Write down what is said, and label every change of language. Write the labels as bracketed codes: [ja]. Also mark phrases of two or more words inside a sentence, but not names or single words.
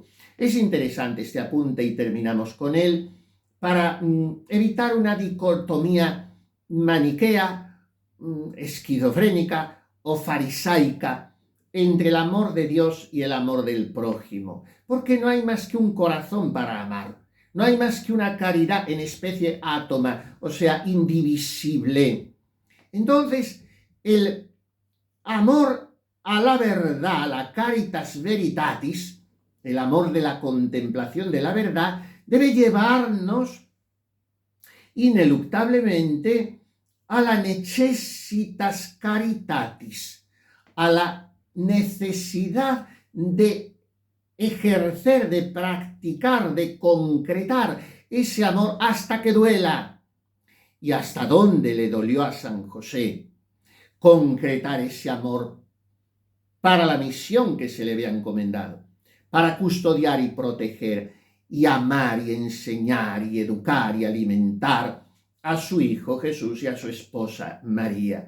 [es] Es interesante este apunte y terminamos con él para evitar una dicotomía maniquea, esquizofrénica o farisaica entre el amor de Dios y el amor del prójimo, porque no hay más que un corazón para amar, no hay más que una caridad en especie átoma, o sea, indivisible. Entonces, el amor a la verdad, la [la] caritas veritatis, [es] el amor de la contemplación de la verdad, debe llevarnos ineluctablemente a la [la] necessitas caritatis, [es] a la necesidad de ejercer, de practicar, de concretar ese amor hasta que duela. ¿Y hasta dónde le dolió a San José concretar ese amor para la misión que se le había encomendado, para custodiar y proteger y amar y enseñar y educar y alimentar a su hijo Jesús y a su esposa María?